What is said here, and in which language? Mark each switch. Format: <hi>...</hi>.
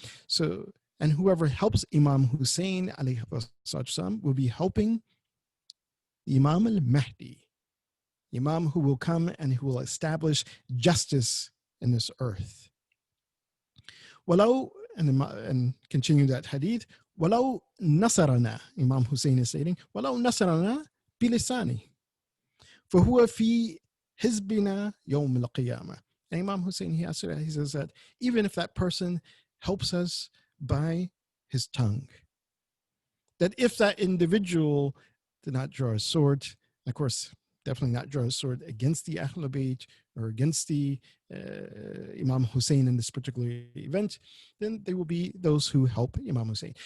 <en>So, and whoever helps Imam Hussein alayhi salam will be helping Imam al-Mahdi, Imam who will come and who will establish justice in this earth.</en> <ar>وَلَوْ,</ar> <en>and continue that hadith,</en> <ar>وَلَوْ نَصَرَنَا,</ar> <en>Imam Hussein is stating,</en> <ar>وَلَوْ نَصَرَنَا بِلِسَانِهِ فَهُوَ فِي حِزْبِنَا يَوْمَ الْقِيَامَةِ.</ar> <en>And Imam Hussein, he says that even if that person helps us by his tongue, that if that individual did not draw a sword, of course, definitely not draw a sword against the Ahlul Bayt or against the Imam Hussein in this particular event, then they will be those who help Imam Hussein.</en>